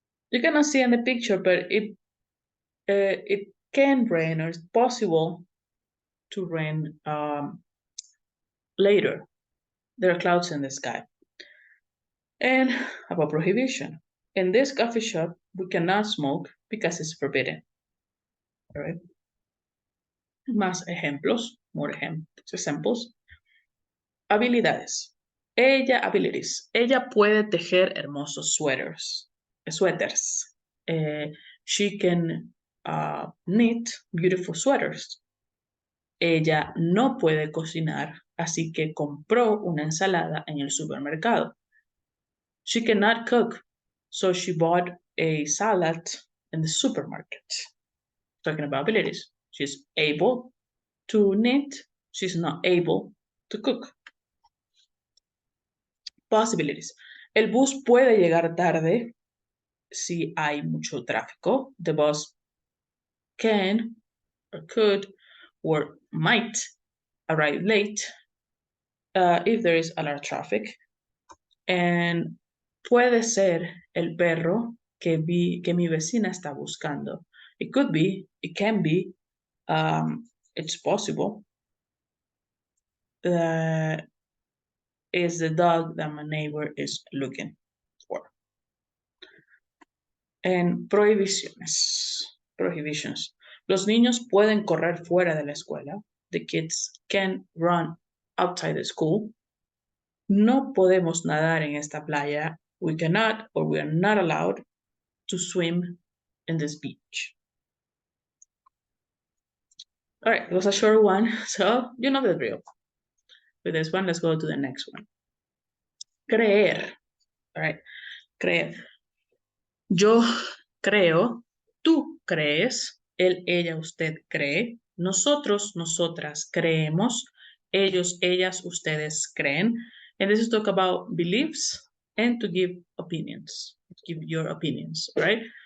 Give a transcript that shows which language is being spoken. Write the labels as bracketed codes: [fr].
[en] You cannot see in the picture, but it can rain or it's possible to rain later. There are clouds in the sky. And about prohibition. In this coffee shop, we cannot smoke because it's forbidden. All right? [es] Más ejemplos, [en] more examples. [es] Habilidades. [en] Abilities. [es] Ella puede tejer hermosos suéteres. [en] She can knit beautiful sweaters. [es] Ella no puede cocinar, así que compró una ensalada en el supermercado. [en] She cannot cook, so she bought a salad in the supermarket. Talking about abilities. She's able to knit, she's not able to cook. Possibilities. [es] El bus puede llegar tarde si hay mucho tráfico. [en] The bus can or could or might arrive late if there is a lot of traffic. And [es] puede ser el perro que mi vecina está buscando. [en] It could be, it can be, it's possible. Is the dog that my neighbor is looking for. En prohibitions. [es] Los niños pueden correr fuera de la escuela. [en] The kids can run outside the school. [es] No podemos nadar en esta playa. [en] We cannot or we are not allowed to swim in this beach. All right, it was a short one, so you know the drill. With this one, let's go to the next one. Creer. All right, creer. [es] Yo creo, tú crees, él, ella, usted cree, nosotros, nosotras creemos, ellos, ellas, ustedes creen. [en] And this is talk about beliefs and to give opinions, give your opinions, right?